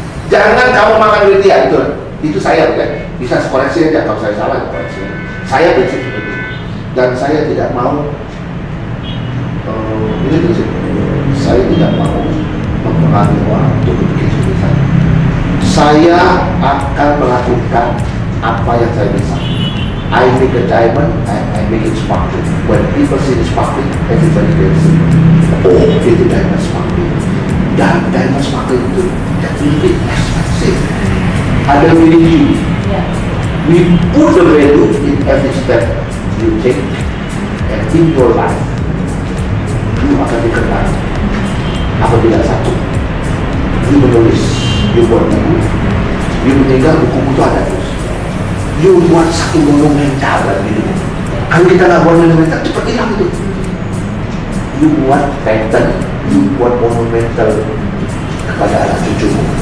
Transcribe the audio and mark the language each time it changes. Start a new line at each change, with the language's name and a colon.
Indonesian: Jangan kamu makan duit dia, itu saya, kan? Bisa koreksi aja kalau saya salah, koreksi. Saya prinsip seperti itu. Dan saya tidak mau ini prinsip. Saya tidak mau mempengaruhi orang untuk berpikir seperti saya. Saya akan melakukan apa yang saya bisa.
English: I make a diamond, I make it sparkling. When people see it sparkling, everybody will see.
Indonesian: Oh, itu diamond sparkling. Dan diamond sparkling itu lebih expensive. Ada value.
English: We put the value in every step you take, and in your life, you
Indonesian: akan dikenal. Apabila satu, you menulis, you buat buku, you meninggal, buku itu ada terus. You buat satu monumental dalam hidupmu. Kalau kita nggak buat monumental, cepat hilang itu. You buat pattern, you buat monumental kepada anak cucumu.